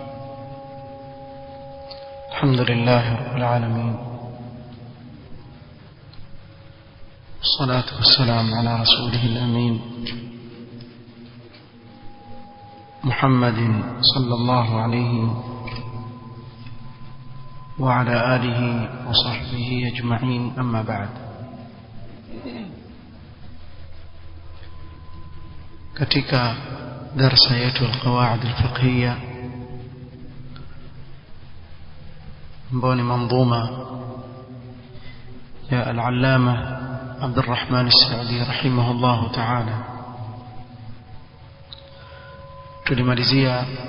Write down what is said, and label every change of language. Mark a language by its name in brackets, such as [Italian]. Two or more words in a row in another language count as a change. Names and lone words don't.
[Arabic] الحمد لله رب العالمين، والصلاة والسلام على رسوله الأمين محمد صلى الله عليه وعلى آله وصحبه أجمعين، أما بعد. [Swahili] katika darsa yetu [Arabic] القواعد الفقهية [Swahili] ambayo ni manzuma ya al-allama Abdurrahman as-Sa'di [Arabic] رحمه الله تعالى, [Swahili] tulimalizia